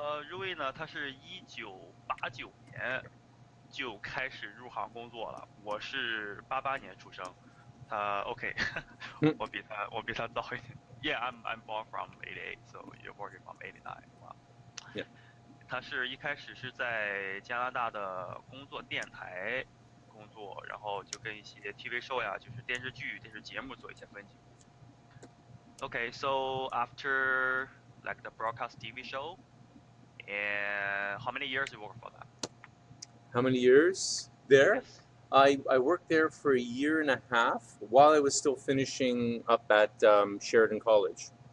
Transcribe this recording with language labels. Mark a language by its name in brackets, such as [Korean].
[Chinese] Rui 呢，他是1989年就开始入行工作了，我是88年出生，他 OK， Hmm. 我比他早一点。 [English] Yeah, I'm born from 88, so you're working from 89. Wow. Yeah. [Chinese] 他是一开始是在加拿大的工作电台工作，然后就跟一些 TV show 呀，就是电视剧、电视节目做一些分镜。 [English] Okay, so after like the broadcast TV show, and how many years you work for that? How many years there? Yes. I worked there for a year and a half while I was still finishing up at Sheridan College.